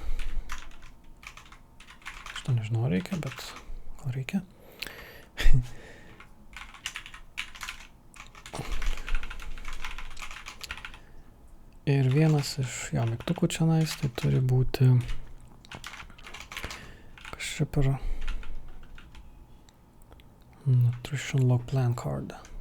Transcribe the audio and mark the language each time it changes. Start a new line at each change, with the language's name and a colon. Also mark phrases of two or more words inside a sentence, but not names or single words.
Lithuanian: Šitą nežinau reikia, bet gal reikia. Ir vienas iš jo mygtukų čianais, tai turi būti kažkaip per
English: nutrition log plan card.